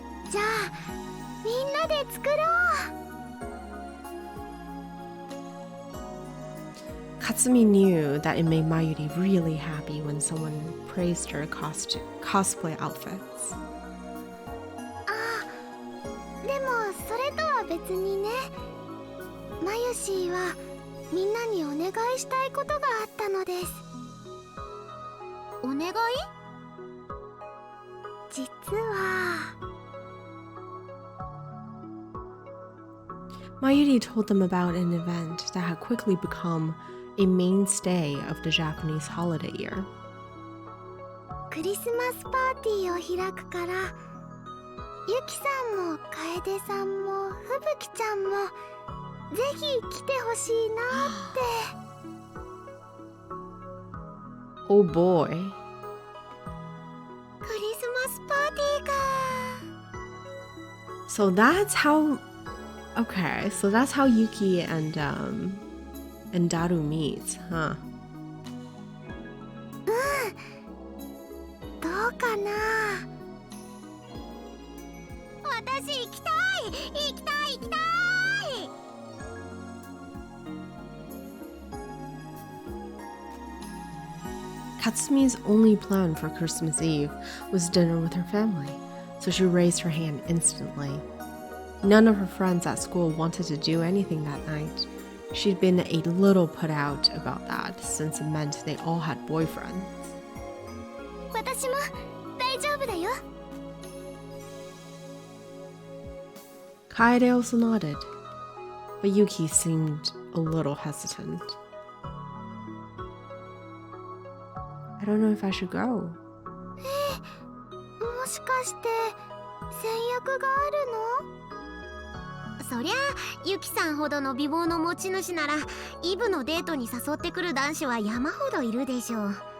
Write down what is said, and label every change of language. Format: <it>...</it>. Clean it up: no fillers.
<ja>じゃあみんなで作ろう。</ja> <en>Katsumi knew that it made Mayuri really happy when someone praised her cosplay outfits.</en> <ja>でもそれとは別にね、マユシーはみんなにお願いしたいことがあったのです。お願い？実は</ja> <en>Mayuri told them about an event that had quickly become a mainstay of the Japanese holiday year.</en> <ja>クリスマスパーティーを開くから、ユキさんも楓さんもふぶきちゃんもぜひ来てほしいなって。</ja> <en>Oh boy.</en> <ja>クリスマスパーティーか。</ja> <en>So that's how... Okay, so that's how Yuki and Daru meet, huh?</en> <ja>どうかな。私行きたい行きたい行きたい。</ja> <en>Katsumi's only plan for Christmas Eve was dinner with her family, so she raised her hand instantly. None of her friends at school wanted to do anything that night. She'd been a little put out about that since it meant they all had boyfriends.</en> <ja>私も大丈夫だよ。</ja> <en>Kaede also nodded, but Yuki seemed a little hesitant. I don't know if I should go.</en> <ja>もしかして先約があるの？そりゃユキさんほどの美貌の持ち主ならイブのデートに誘ってくる男子は山ほどいるでしょう。</ja>